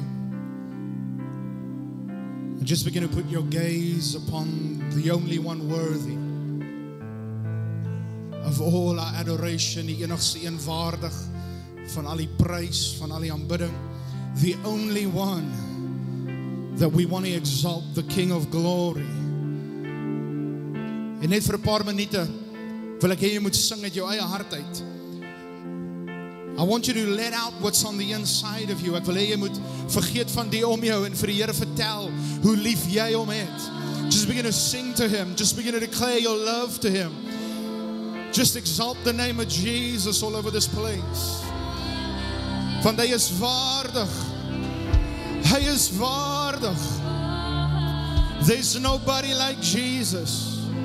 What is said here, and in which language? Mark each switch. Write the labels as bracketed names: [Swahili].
[English] And just begin to put your gaze upon the only one worthy of all our adoration, [Afrikaans] die enigste een waardig van al die prys, van al die aanbidding, [English] the only one that we want to exalt, the King of Glory. [Afrikaans] En net vir 'n paar minute wil ek hê jy moet sing uit jou eie hart uit. [English] I want you to let out what's on the inside of you. [Afrikaans] Ek wil hê jy moet vergeet van die om jou en vir die Here vertel hoe lief jy hom het. [English] Just begin to sing to him. Just begin to declare your love to him. Just exalt the name of Jesus all over this place. [Afrikaans] Want hy is waardig. Hy is waardig. [English] There's nobody like Jesus.